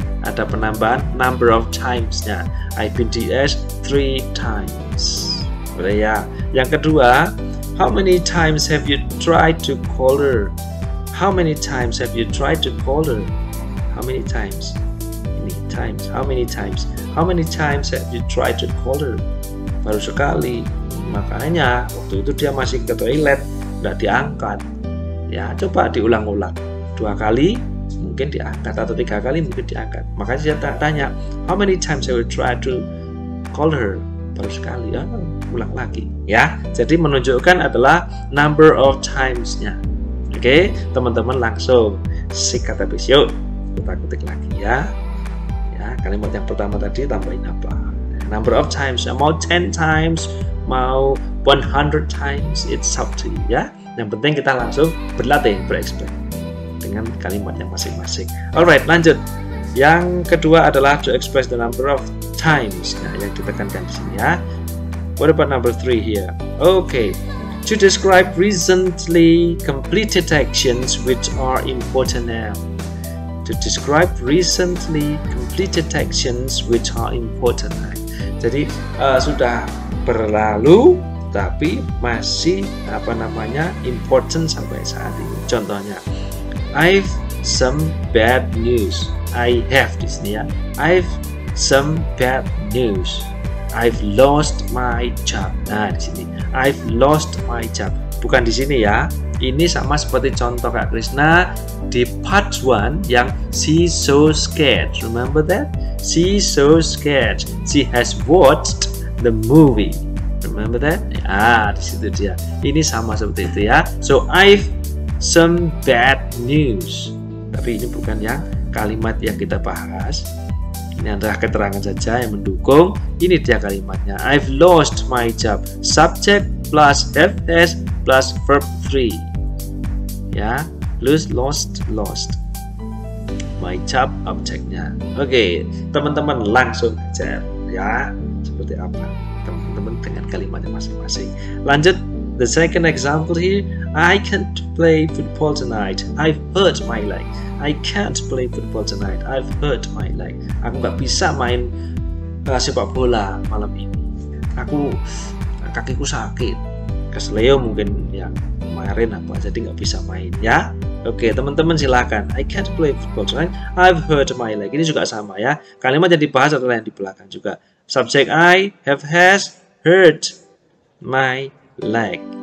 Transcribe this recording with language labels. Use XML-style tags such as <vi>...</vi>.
<id>Ada penambahan</id> <en>number of times-nya. I've been to US 3 times.</en> <id>Boleh ya. Yang kedua,</id> <en>how many times have you tried to call her? How many times have you tried to call her? How many times? Times. How many times? How many times have you tried to call her?</en> <id>Baru sekali. Makanya waktu itu dia masih ke toilet, nggak diangkat. Ya, coba diulang-ulang. 2 kali mungkin diangkat atau 3 kali mungkin diangkat. Makanya saya tanya,</id> <en>how many times have you tried to call her?</en> <id>Baru sekali. Ya, ulang lagi. Ya, jadi menunjukkan adalah number of times-nya. Oke, teman-teman langsung sikat habis. Yuk, kita ketik lagi ya. Kalimat yang pertama tadi tambahin apa?</id> <en>Number of times, mau 10 times, mau 100 times, it's up to you ya.</en> <id>Yang penting kita langsung berlatih, bereksperimen dengan kalimat yang masing-masing. Alright, lanjut. Yang kedua adalah</id> <en>to express the number of times.</en> <id>Nah, yang ditekankan di sini ya.</id> <en>What about number 3 here? To describe recently completed actions which are important now. To describe recently completed actions which are important.</en> <id>Jadi sudah berlalu tapi masih important sampai saat ini.</id> <en>Contohnya, I've some bad news. I have</en> <id>di sini ya.</id> <en>I've some bad news. I've lost my job.</en> <id>Nah di sini,</id> <en>I've lost my job.</en> <id>Bukan di sini ya. Ini sama seperti contoh Kak Krisna di part 1 yang she's so scared.</id> <en>Remember that? She's so scared. She has watched the movie. Remember that?</en> <id>Di situ dia. Ini sama seperti itu ya.</id> <en>So I've some bad news.</en> <id>Tapi ini bukan yang kalimat yang kita bahas. Ini adalah keterangan saja yang mendukung. Ini dia kalimatnya.</id> <en>I've lost my job. Subject plus have has plus verb 3. Ya, lost. My job objeknya.</en> <id>Teman-teman langsung aja ya. Seperti apa teman-teman dengan kalimatnya masing-masing.</id> <en>Lanjut, the second example here. I can't play football tonight. I've hurt my leg. I can't play football tonight. I've hurt my leg.</en> <id>Aku nggak bisa main sepak bola malam ini. Kakiku sakit. Kesleo mungkin yang kemarin jadi nggak bisa main ya. Teman-teman silakan.</id> <en>I can't play football tonight. I've hurt my leg.</en> <id>Ini juga sama ya. Kalimat yang dibahas adalah yang di belakang juga.</id> <en>Subject I, have has, hurt my leg.</en>